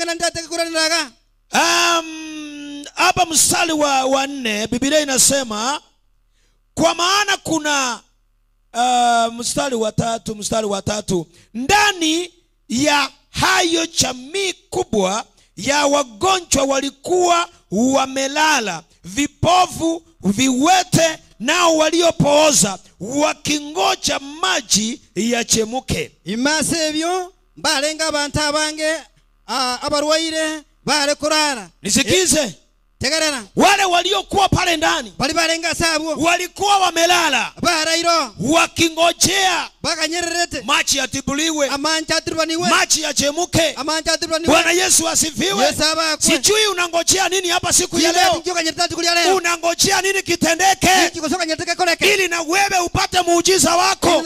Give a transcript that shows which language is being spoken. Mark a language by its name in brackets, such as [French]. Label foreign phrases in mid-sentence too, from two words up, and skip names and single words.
[Swahili] Hapa mstari wa 4 Biblia inasema, kwa maana kuna mstari wa 3 ndani ya hayo jamii kubwa ya wagonjwa walikuwa wamelala, vipofu, viwete nao waliopooza, wakingoja maji yachemuke. [Gusii] Imasebyo balenga abantu abange abarwaire bare kurara. [Swahili] Nisikize. Wale waliokuwa pale ndani walikuwa wamelala wakingojea maji yatibuliwe, maji yachemuke. Bwana Yesu asifiwe. Sijui unangojea nini hapa siku ya leo. Unangojea nini kitendeke ili na wewe upate muujiza wako.